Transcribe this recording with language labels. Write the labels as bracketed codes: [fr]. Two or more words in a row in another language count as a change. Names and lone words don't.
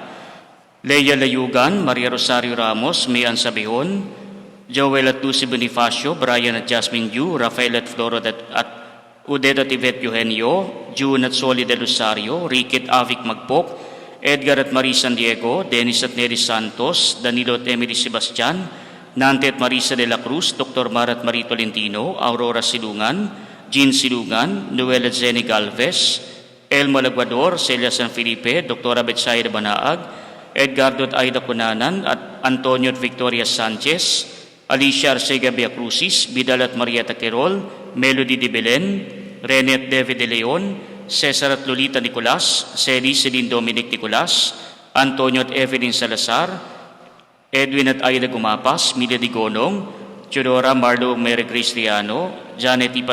[tl] Leia Layugan, Maria Rosario Ramos, Mian Sabihon, Joel at Lucy Bonifacio, Brian at Jasmine Yu, Rafael at Floro at Udet at Yvette Eugenio, June at Soli de Rosario, Ricky at Avic Magpok, Edgar at Marie San Diego, Dennis at Neri Santos, Danilo at Emily Sebastian, Nante at Marisa de la Cruz, Dr. Mar at Marie Tolentino, Aurora Silungan, Jean Silungan, Noel at Zeni Galvez, Elmo Laguador, Celia San Felipe, Dr. Betsaida Banaag, Edgardo at Aida Cunanan, at Antonio at Victoria Sanchez, Alicia Arcega Crucis, Vidal at Marieta Querol, Melody de Belen, Rene at David de Leon, Cesar at Lolita Nicolas, Celine Dominic Nicolas, Antonio at Evelyn Salazar, Edwin at Aida Gumapas, Mila Digonong, Teodora Marlo Mary Grace Riano, Janet E.